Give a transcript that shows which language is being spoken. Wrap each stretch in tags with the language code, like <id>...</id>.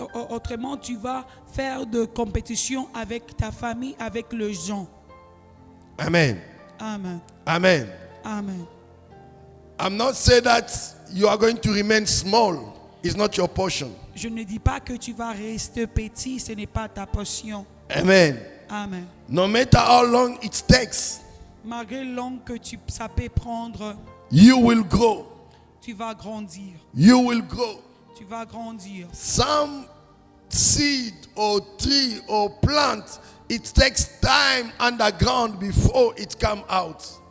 <fr>Autrement, tu vas faire de compétition avec ta famille, avec les gens. Amen. Amen. Amen. Amen.</fr> <en>I'm not saying that you are going to remain small. It's not your portion.</en> <fr>Je ne dis pas que tu vas rester petit, ce n'est pas ta portion. Amen. Amen.</fr> <en>No matter how long it takes,</en> <fr>malgré le long que ça peut prendre,</fr> <en>you will grow.</en> <fr>Tu vas grandir.</fr> <en>You will grow.</en> <fr>Tu vas grandir.</fr> <en>Some seed or tree or plant, it takes time underground before it come out.</en>